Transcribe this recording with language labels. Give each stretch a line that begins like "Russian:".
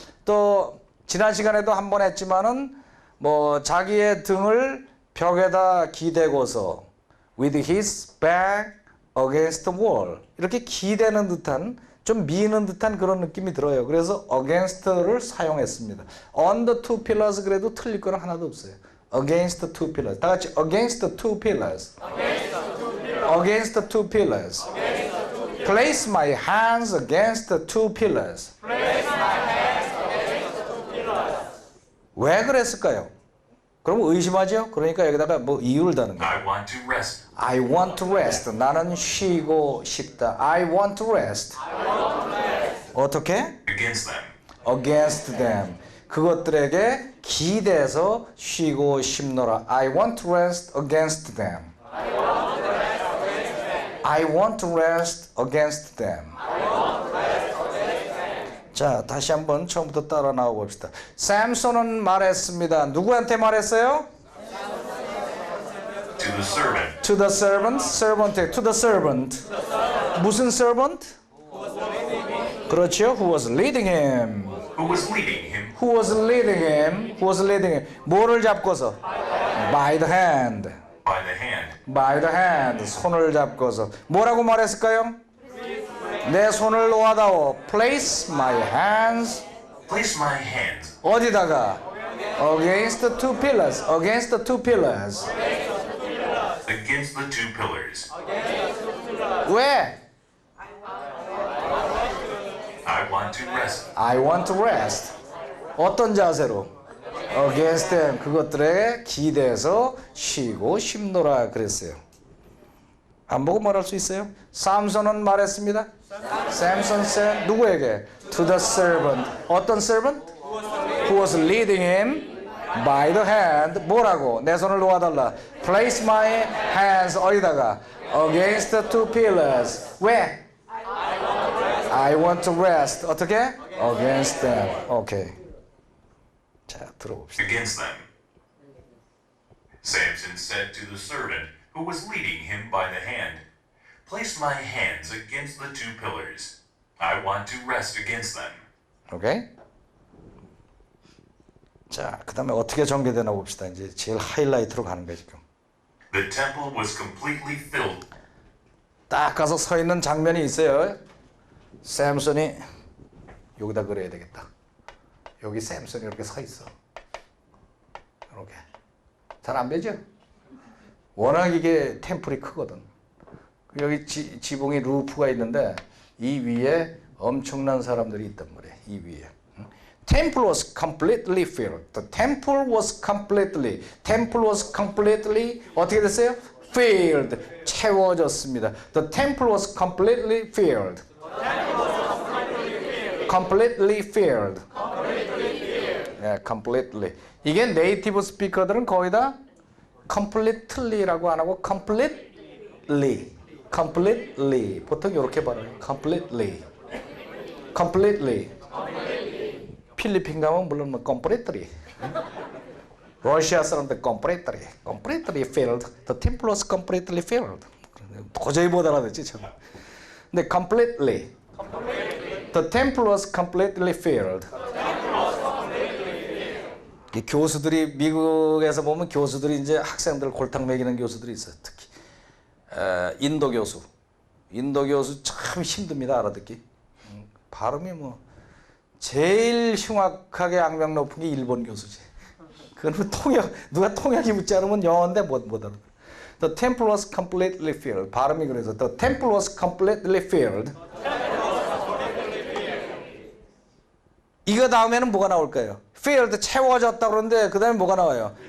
Korean: 또 지난 시간에도 한번 했지만은 뭐 자기의 등을 벽에다 기대고서
English: with his back against the wall
Korean: 이렇게 기대는 듯한 좀 미는 듯한 그런 느낌이 들어요. 그래서 against를 사용했습니다.
English: On the two pillars
Korean: 그래도 틀릴 거는 하나도 없어요.
English: Against the two pillars.
Korean: 다 같이
English: against the two pillars. Against the two pillars. Place my hands against the two pillars.
Korean: 왜 그랬을까요? 그럼 의심하죠? 그러니까 여기다가 뭐 이유를 다는 거예요.
English: I want to rest. I want to rest.
Korean: 나는 쉬고 싶다.
English: I want to rest.
Korean: 어떻게?
English: Against them. Against them.
Korean: 그것들에게 기대서 쉬고 싶노라.
English: I want to rest against them. I want to rest against them.
Korean: 자, 다시 한번 처음부터 따라 나와 봅시다. 샘손은 말했습니다. 누구한테 말했어요?
English: To the servant. To the servant, servant에, to the servant. 무슨 servant?
Korean: 그렇죠.
English: Who was leading him? Who was leading him? Who was leading him? Who was leading him?
Korean: 뭐를 잡고서?
English: By the hand. By the hand. By the hand.
Korean: 손을 잡고서. 뭐라고 말했을까요? 내 손을 놓아다오.
English: Place my hands. Place my hands.
Korean: 어디다가?
English: Against the two pillars. Against the two pillars. Against the two pillars.
Korean: 왜?
English: I want to rest. I want to rest.
Korean: 어떤 자세로?
English: Against them.
Korean: 그것들에 기대서 쉬고 싶노라 그랬어요. 안 보고 말할 수 있어요? 삼손은 말했습니다.
English: Samson said
Korean: 누구에게?
English: To the servant. 어떤 servant? Who was leading him by the hand.
Korean: 뭐라고? 내 손을 놓아달라.
English: Place my hands
Korean: 어디다가?
English: Against the two pillars.
Korean: 왜?
English: I want to rest.
Korean: 어떻게?
English: Against them. 오케이.
Korean: 자, 들어봅시다.
English: against them. Samson said to the servant who was leading him by the hand, "Place my hands against the two pillars. I want to rest against them."
Korean: 오케이? 자, 그 다음에 어떻게 전개되나 봅시다. 이제 제일 하이라이트로 가는 거예요, 지금.
English: The temple was completely filled.
Korean: 딱 가서 서 있는 장면이 있어요. 샘슨이 여기다 그려야 되겠다. 여기 샘슨이 이렇게 서 있어. 이렇게. 잘 안 되죠? 워낙 이게 템플이 크거든. 여기 지붕이 루프가 있는데 이 위에 엄청난 사람들이 있단 말이에요. 이 위에.
English: Temple was completely filled. The temple was completely
Korean: 어떻게 됐어요? Filled. 채워졌습니다.
English: The temple was completely filled. Completely filled. 예, completely.
Korean: 이게 네이티브 스피커들은 거의 다 completely라고 안 하고 completely. 보통 이렇게 발음해요. completely. 필리핀 가면 물론 뭐 completely. 러시아 사람들 completely filled.
English: The temple was completely filled.
Korean: 도저히 못 알아듣지 참. 근데 completely.
English: The temple was completely filled.
Korean: 이 교수들이 미국에서 보면 교수들이 이제 학생들 골탕 먹이는 교수들이 있어요. 특히 인도 교수 참 힘듭니다 알아듣기. 발음이 뭐 제일 흉악하게 악명 높은 게 일본 교수지. 그건 누가 통역이 묻지 않으면 영어인데 못 알아.
English: The temple was completely filled.
Korean: 발음이 그래서
English: the temple was completely filled.
Korean: 이거 다음에는 뭐가 나올까요? filled 채워졌다 그러는데 그 다음에 뭐가 나와요?